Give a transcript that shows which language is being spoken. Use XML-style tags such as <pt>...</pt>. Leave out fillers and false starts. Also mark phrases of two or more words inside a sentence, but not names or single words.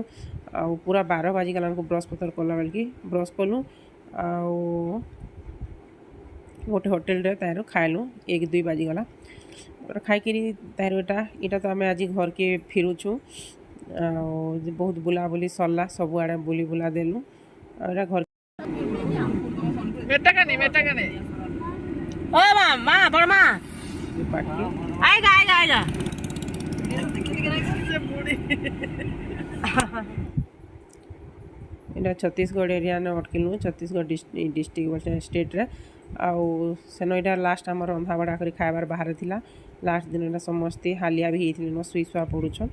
<or>ଆଉ ପୁରା 12 ବାଜିଗଲା ଆମକୁ ବ୍ରସ୍ ପତ୍ର କଲା ବେଲକି। ବ୍ରସ୍ କଲୁ ଆଉ ଗୋଟେ ହୋଟେଲ୍ରେ ତାହିଁରୁ ଖାଇଲୁ 1-2 ବାଜିଗଲା। ତାପରେ ଖାଇକିରି ତାହିଁରୁ ଇଟା ତ ଆମେ ଆଜି ଘରକେ ଫିରୁଛୁ। ଆଉ ବହୁତ ବୁଲାବୁଲି ସରଲା, ସବୁଆଡ଼େ ବୁଲି ବୁଲା ଦେଲୁ। ଆଉ ଏଟା ଘର</or> <bn>ও মা মা বড় মা</bn> <or>ପାଖି আইগা আইগা আইগা ଏଇଟା ଛତିଶଗଡ଼ ଏରିଆନେ ଅଟକିଲୁ, ଛତିଶଗଡ଼</or> <en>district stateରେ।</en> <or>ଆଉ ସେନ ଏଇଟା ଲାଷ୍ଟ ଆମର ରନ୍ଧାବଢ଼ା କରି ଖାଇବାର ବାହାରେ ଥିଲା। ଲାଷ୍ଟ ଦିନଟା ସମସ୍ତେ ହାଲିଆ ବି ହେଇଥିଲେ ଶୁଇ ଶୁଆ ପଡ଼ୁଛନ୍।</or>